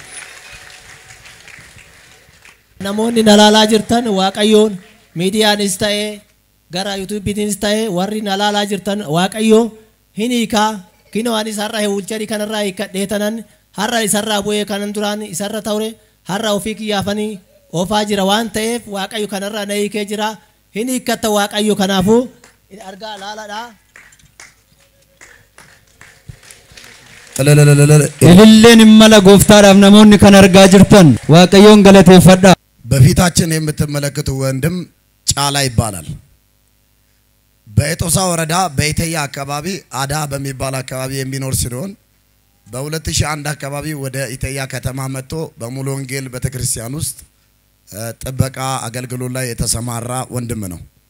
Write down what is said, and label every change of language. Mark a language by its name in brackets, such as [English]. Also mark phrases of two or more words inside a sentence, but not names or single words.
[Oromo] Namoonni nalaalaa jirtan waaqayyoon miidiyaanis ta'ee gara yuutuubiinis ta'ee warri nalaalaa jirtan waaqayyo hin hiikaa kinoo ani isarra wiilcharii kanarraa hiikkadheetanan har'a isarraa bu'ee kanan duraan isarra ta'ure har'a ofii kiyyaafanii oofaa jira waan ta'eef waaqayyo kanarraa na hiikee jira hin hiikkatta waaqayyo kanaafuu argaa laaladhaa. Ililleen immala gooftaadhaaf namoonni kan argaa jirtan waaqayyoon galateeffadha. [Amharic] በፊታችን የምትመለከቱ ወንድም ጫላ ይባላል። በኤጦሳ ወረዳ በኢተያ አካባቢ አዳ በሚባል አካባቢ የሚኖር ሲሆን በ2001 አካባቢ ወደ ኢተያ ከተማ መጥቶ በሙሉ ወንጌል ቤተክርስቲያን ውስጥ ጥበቃ አገልግሎት ላይ የተሰማራ ወንድም ነው።